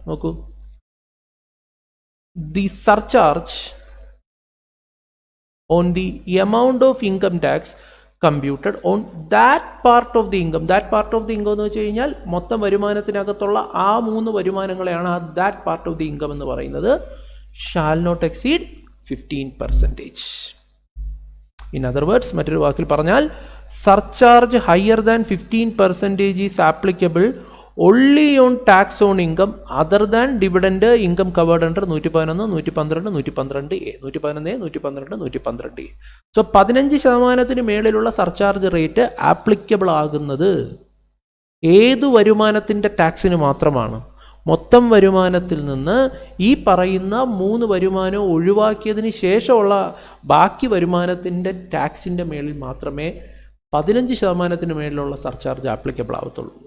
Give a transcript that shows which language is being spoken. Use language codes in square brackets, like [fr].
[ml] നോക്കൂ, [en] The surcharge on the amount of income tax computed on that part of the income. That part of the income [ml] എന്ന് വെച്ച് കഴിഞ്ഞാൽ മൊത്തം വരുമാനത്തിനകത്തുള്ള ആ 3 വരുമാനങ്ങളെയാണ് ആ that part of the income എന്ന് പറയുന്നത്. [en] Shall not exceed 15%. In other words, [ml] മറ്റൊരു വാക്കിൽ പറഞ്ഞാൽ [en] Surcharge higher than 15% is applicable only on tax on income other than dividend income covered under 111, 112, 112A, 111A, 112, 112A. [ml] So 15% മേളിലുള്ള surcharge rate applicable ആകുന്നത് ഏതു വരുമാനത്തിൻ്റെ ടാക്സിന് മാത്രമാണ്? മൊത്തം വരുമാനത്തിൽ നിന്ന് ഈ പറയുന്ന 3 വരുമാനം ഒഴിവാക്കിയതിന് ശേഷമുള്ള ബാക്കി വരുമാനത്തിൻ്റെ ടാക്സിൻ്റെ മേളിൽ മാത്രമേ 15% മേളിലുള്ള സർചാർജ് ആപ്ലിക്കബിൾ ആവത്തുള്ളൂ.